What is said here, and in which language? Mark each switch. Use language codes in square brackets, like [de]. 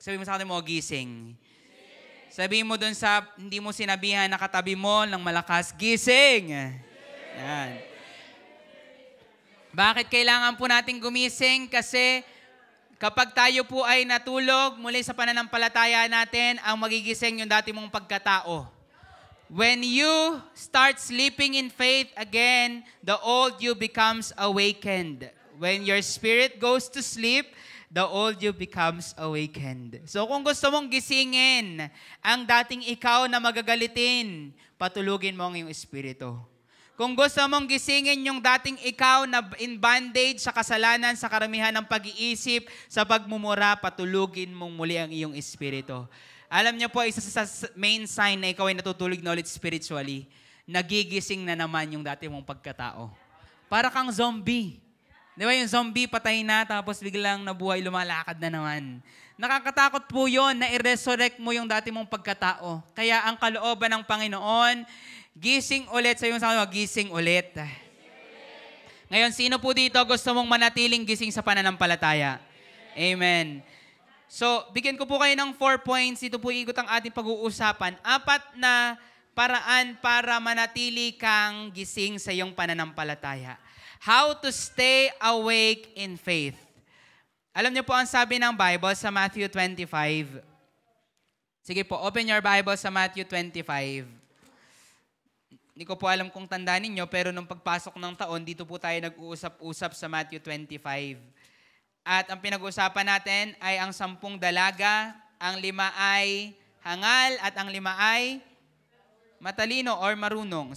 [tl] Sabi mo sa kanila mo, gising. Sabi mo dun sa, hindi mo sinabihan na katabi mo ng malakas, gising. Yan. Bakit kailangan po natin gumising? Kasi kapag tayo po ay natulog, muli sa pananampalataya natin, ang magigising yung dati mong pagkatao. [en] When you start sleeping in faith again, the old you becomes awakened. When your spirit goes to sleep, the old you becomes awakened. [tl] So kung gusto mong gisingin ang dating ikaw na magagalitin, patulugin mo ang iyong espiritu. Kung gusto mong gisingin yung dating ikaw na [en] in bondage [tl] sa kasalanan, sa karamihan ng pag-iisip, sa pagmumura, patulugin mong muli ang iyong espiritu. Alam niyo po, isa sa main sign na ikaw ay natutulog na ulit spiritually, nagigising na naman yung dati mong pagkatao. Para kang zombie. Di ba yung zombie patay na tapos biglang nabuhay, lumalakad na naman. Nakakatakot po yun na i-resurrect mo yung dati mong pagkatao. Kaya ang kalooban ng Panginoon, gising ulit. Sabi mo sa kanila, gising ulit. Ngayon, sino po dito gusto mong manatiling gising sa pananampalataya? Amen. So, bigyan ko po kayo ng 4 points. Ito po ikot ang ating pag-uusapan. 4 na paraan para manatili kang gising sa iyong pananampalataya. [en] How to stay awake in faith. [tl] Alam niyo po ang sabi ng Bible sa Matthew 25. Sige po, [en] open your Bible [tl] sa Matthew 25. Hindi ko po alam kung tandaan ninyo, pero nung pagpasok ng taon, dito po tayo nag-uusap-usap sa Matthew 25. At ang pinag-uusapan natin ay ang 10 dalaga, ang 5 ay hangal, at ang 5 ay matalino or marunong.